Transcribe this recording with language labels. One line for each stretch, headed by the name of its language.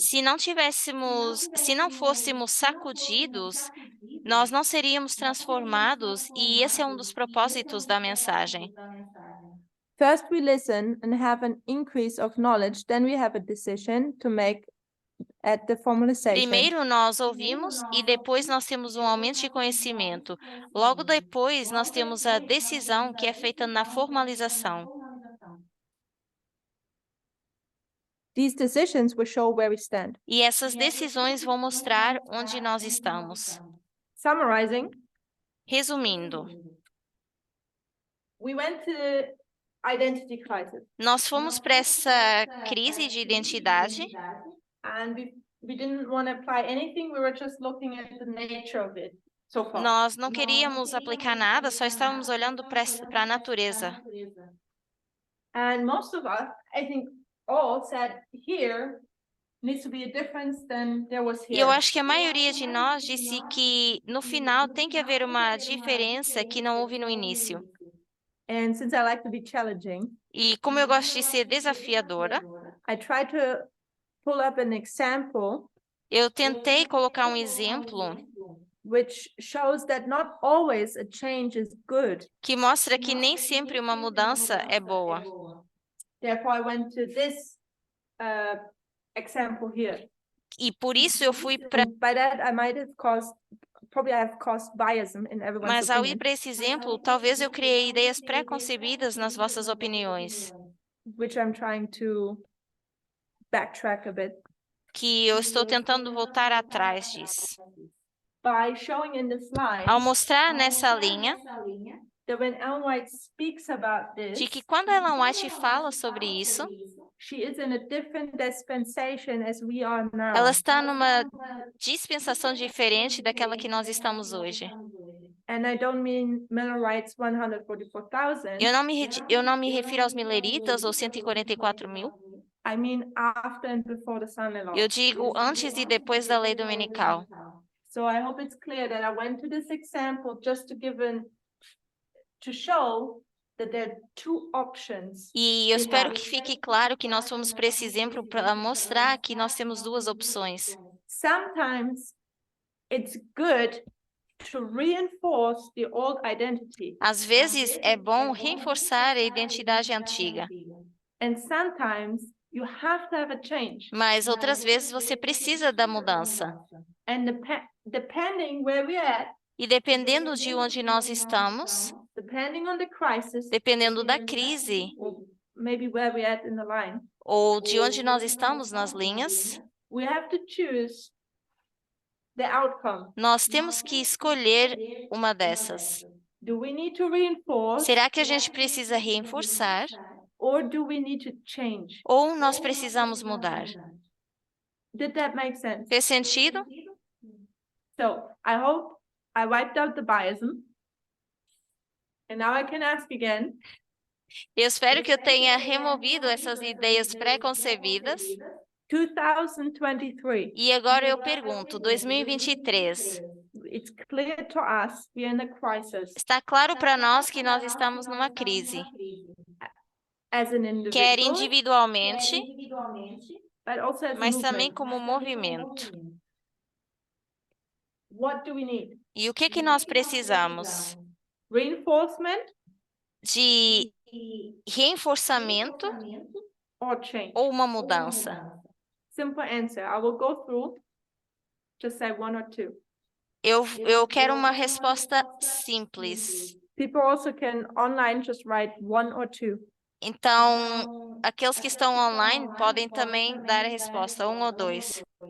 Portuguese: Se não fôssemos sacudidos, nós não seríamos transformados, e esse é um dos propósitos da mensagem.
English: First we listen and have an increase of knowledge, then we have a decision to make at the formalization.
Portuguese: Primeiro nós ouvimos e depois nós temos um aumento de conhecimento. Logo depois nós temos a decisão que é feita na formalização.
English: These decisions will show where we stand.
Portuguese: E essas decisões vão mostrar onde nós estamos.
English: Summarizing,
Portuguese: Resumindo,
English: we went to identity crisis.
Portuguese: nós fomos para essa crise de identidade
English: And we didn't want to apply anything, we were just looking at the nature of it so far.
Portuguese: nós não queríamos aplicar nada, só estávamos olhando para a natureza.
English: And most of us, I think all said here needs to be a difference than there was
Portuguese: E
English: here.
Portuguese: eu acho que a maioria de nós disse que no final tem que haver uma diferença que não houve no início.
English: And since I like to be challenging,
Portuguese: E como eu gosto de ser desafiadora,
English: I try to pull up an example
Portuguese: eu tentei colocar um exemplo
English: which shows that not always a change is good.
Portuguese: que mostra que nem sempre uma mudança é boa.
English: Therefore, I went to this example here.
Portuguese: E por isso eu fui para...
English: By that, I might have caused bias in everyone's
Portuguese: Mas ao ir
English: opinion,
Portuguese: para esse exemplo, talvez eu criei ideias pré-concebidas nas vossas opiniões,
English: which I'm trying to backtrack a bit.
Portuguese: que eu estou tentando voltar atrás disso.
English: By showing in the slide
Portuguese: Ao mostrar nessa linha
English: that when Ellen White speaks about
Portuguese: de
English: this,
Portuguese: que quando Ellen White fala sobre isso,
English: she is in a different dispensation as we are now.
Portuguese: ela está numa dispensação diferente daquela que nós estamos hoje.
English: And I don't mean Millerites 144,000.
Portuguese: Eu não me refiro aos mileritas ou 144.000.
English: I mean after and before the Sunday law.
Portuguese: Eu digo antes e depois da lei dominical.
English: So I hope it's clear that I went to this example just to show that there are two options.
Portuguese: E eu espero que fique claro que nós fomos para esse exemplo para mostrar que nós temos duas opções.
English: Sometimes it's good to reinforce the old identity.
Portuguese: Às vezes é bom reforçar a identidade antiga,
English: And sometimes you have to have a change.
Portuguese: mas outras vezes você precisa da mudança.
English: And depending where we're at,
Portuguese: E dependendo de onde nós estamos,
English: depending on the crisis,
Portuguese: dependendo da crise,
English: or maybe where we're at in the line,
Portuguese: ou de onde nós estamos nas linhas,
English: we have to choose the outcome.
Portuguese: nós temos que escolher uma dessas.
English: Do we need to reinforce,
Portuguese: Será que a gente precisa reforçar
English: or do we need to change?
Portuguese: ou nós precisamos mudar?
English: Did that make sense?
Portuguese: Fez sentido?
English: So I hope I wiped out the biasm. And now I can ask again.
Portuguese: Eu espero que eu tenha removido essas ideias pré-concebidas. 2023. E agora eu pergunto, 2023,
English: It's clear to us we are in a crisis
Portuguese: está claro para nós que nós estamos numa crise,
English: as an
Portuguese: quer
English: individual,
Portuguese: individualmente,
English: but also as a
Portuguese: mas também
English: movement.
Portuguese: como movimento.
English: What do we need?
Portuguese: E o que nós precisamos?
English: Reinforcement
Portuguese: De reforçamento
English: or change?
Portuguese: ou uma mudança?
English: Simple answer. I will go through. Just say one or two.
Portuguese: Eu quero uma resposta simples.
English: People also can online just write one or two.
Portuguese: Então, aqueles que estão online podem também dar a resposta, um ou dois.